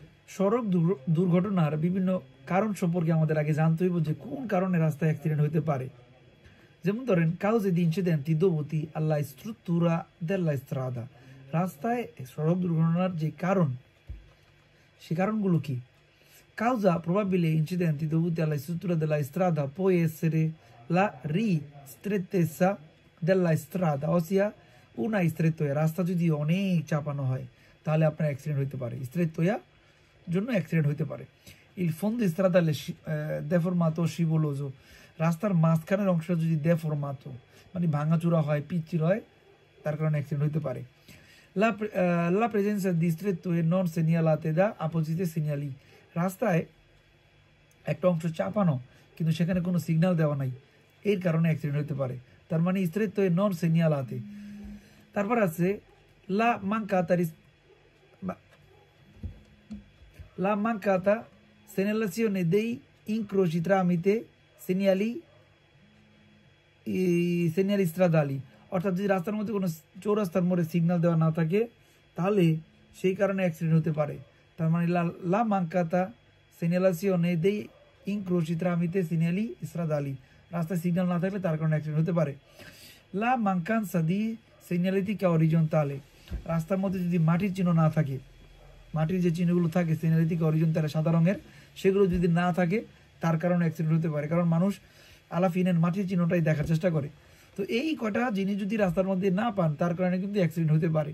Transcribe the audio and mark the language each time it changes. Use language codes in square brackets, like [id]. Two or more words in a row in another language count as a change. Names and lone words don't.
[bn] সড়ক দুর্ঘটনার বিভিন্ন কারণ সম্পর্কে আমাদের আগে জানতে হইব যে কোন কারণে রাস্তায় অ্যাক্সিডেন্ট হইতে পারে। যেমন ধরেন [it] cause di incidenti dovuti alla struttura della strada, [bn] রাস্তায় সড়ক দুর্ঘটনার যে কারণ সে কারণগুলো কি? [it] Causa probabile incidenti dovuti alla struttura della strada può essere la ristrettezza della strada, ossia una strettoia, [bn] রাস্তা যদি অনেক চাপানো হয় তাহলে আপনার অ্যাক্সিডেন্ট হইতে পারে, strettoia জন্য অ্যাক্সিডেন্ট হইতে পারে। [it] Il fondo stradale deformato o scivoloso, [bn] রাস্তার মাঝখানের অংশটা যদি deformato মানে ভাঙাচোরা হয়, পিচ্ছিল হয়, তার কারণে অ্যাক্সিডেন্ট হইতে পারে। [it] La presenza di strettoie non segnalate da appositi segnali, [bn] রাস্তায় একটা অংশ চাপানো কিন্তু সেখানে কোনো সিগন্যাল দেওয়া নাই, এর কারণে অ্যাক্সিডেন্ট হতে পারে। তার মানে [it] strettoie non segnalate। [bn] তারপর আছে [it] la mancata segnalazione dei incroci tramite segnali stradali, [bn] অর্থাৎ যদি রাস্তার মধ্যে কোনো চৌরাস্তার মোড়ে সিগন্যাল দেওয়া না থাকে তাহলে সেই কারণে অ্যাক্সিডেন্ট হতে পারে। তার মানে [it] la mancata segnalazione dei incroci tramite segnali stradali, [bn] রাস্তায় সিগন্যাল না থাকলে তার কারণে অ্যাক্সিডেন্ট হতে পারে। [it] La mancanza di segnaletica orizzontale, [bn] রাস্তার মধ্যে যদি মাটির চিহ্ন না থাকে, মাটির যে চিহ্নগুলো থাকে [it] segnaletica orizzontale [bn] সাদা রঙের, সেগুলো যদি না থাকে তার কারণে অ্যাক্সিডেন্ট হতে পারে, কারণ মানুষ আলাফিনের মাটির চিহ্নটাই দেখার চেষ্টা করে। তো এই কটা জিনিস যদি রাস্তার মধ্যে না পান তার কারণে কিন্তু অ্যাক্সিডেন্ট হতে পারে।